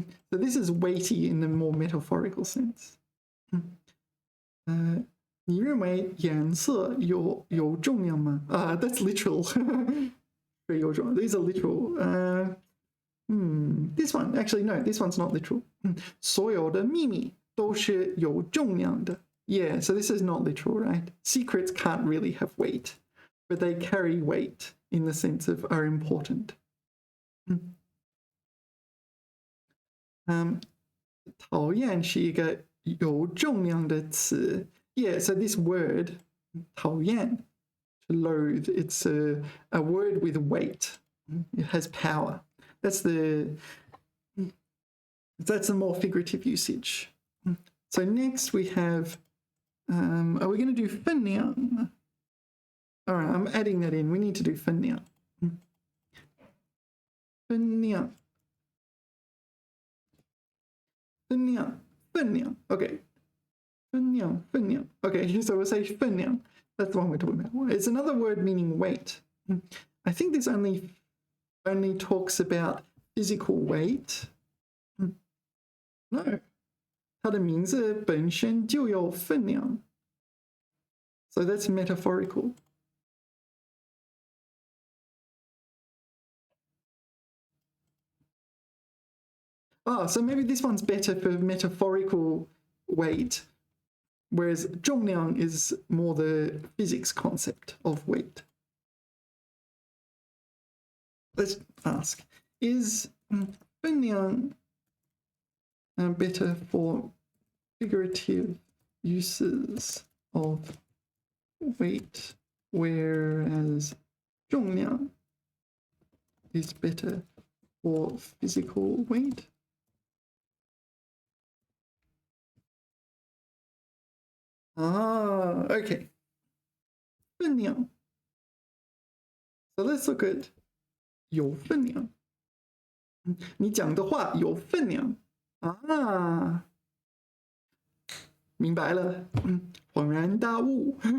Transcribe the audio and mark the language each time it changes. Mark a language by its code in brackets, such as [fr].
[en] So this is weighty in a more metaphorical sense. [zh] 你认为颜色有重量吗? [en] That's literal. These are literal. This one, actually, no, this one's not literal. [zh] 所有的秘密都是有重量的. [en] Yeah, so this is not literal, right? Secrets can't really have weight, but they carry weight in the sense of are important. [zh] 讨厌是一个有重量的词. [en] Yeah, so this word, 讨厌, to loathe, it's a word with weight. It has power. That's a more figurative usage. So next we have, are we going to do 分量? All right, I'm adding that in. We need to do 分量. [zh] 分量. 分量.分量.Okay. 分量.分量. [en] Okay, so we'll say 分量. That's the one we're talking about. It's another word meaning weight. I think this only talks about physical weight. No. [zh] 它的名字本身就有分量。 [en] So that's metaphorical. So maybe this one's better for metaphorical weight, whereas 重量 is more the physics concept of weight. Let's ask, is 分量 better for figurative uses of weight, whereas 重量 is better for physical weight? Okay. 分量. So let's look at 有分量. [zh] 你讲的话有分量啊，明白了，恍然大悟。